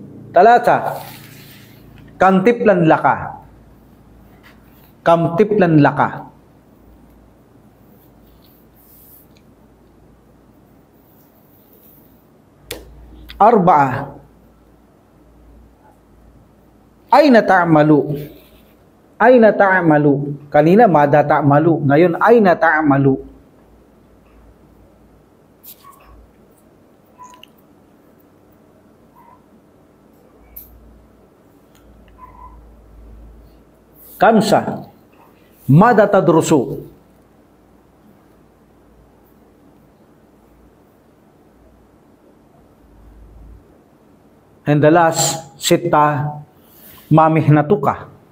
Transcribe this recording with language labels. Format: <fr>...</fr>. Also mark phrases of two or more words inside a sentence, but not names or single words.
<ar>Talata, كم طفلا لك. كم طفلا لك. أربعة، أين تعمل. أين تعمل. Kanina, ماذا تعمل. Ngayon, أين تعمل. خمسة، ماذا تدرس.</ar> <en>And the last,</en> <ar>ستة، ما مهنتك.</ar>